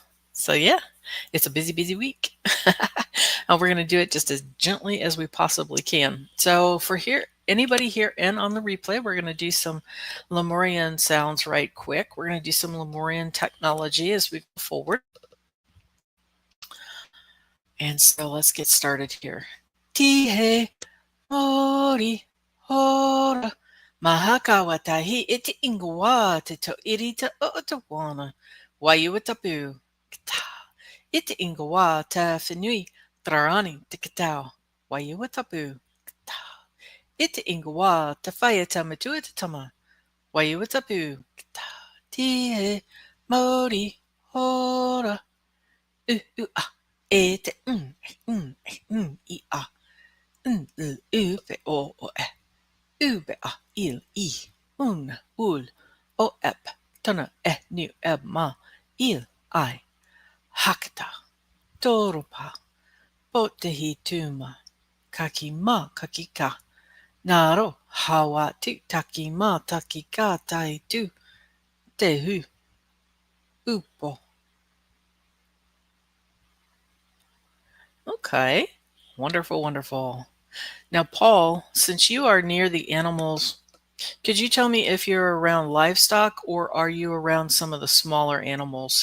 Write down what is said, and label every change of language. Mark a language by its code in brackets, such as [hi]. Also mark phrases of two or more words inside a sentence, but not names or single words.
[en] So yeah, it's a busy, busy week. And we're going to do it just as gently as we possibly can. So for anybody here and on the replay, we're going to do some Lemurian sounds right quick. We're going to do some Lemurian technology as we go forward. And so let's get started here. Tihe mori hora mahaka watahi iti ingwa te to irita otawana wayuatapu kata iti ingwa ta finui trarani tikatao wayuatapu kata iti ingwa ta fayata matuatama wayuatapu kata tihe mori hora ah ete I a upe o ube a il I un ul o ep tana nu ma il I hakta toropa potehi tuma kakima kakika naro hawa takima takika tai tu tehu upo. Okay, wonderful, wonderful. Now, Paul, since you are near the animals, could you tell me if you're around livestock or are you around some of the smaller animals?